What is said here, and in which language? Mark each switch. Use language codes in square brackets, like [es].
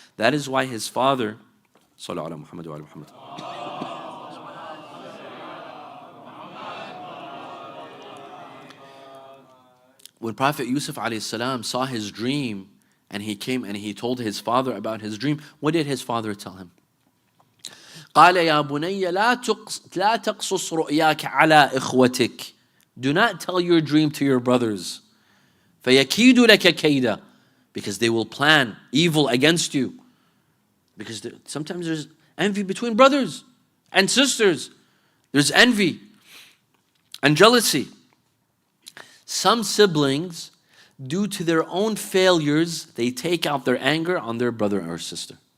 [en] That is why his father, Sallallahu ala Muhammad wa ala Muhammad. When Prophet Yusuf alayhi salam saw his dream and he came and he told his father about his dream, what did his father tell him? [ar] قال يا بني لا تقصص رؤياك على إخوتك. [en] Do not tell your dream to your brothers. [ar] فَيَكِيدُ لَكَ كَيْدًا. [en] Because they will plan evil against you. Because sometimes there's envy between brothers and sisters. There's envy and jealousy. Some siblings, due to their own failures, they take out their anger on their brother or sister.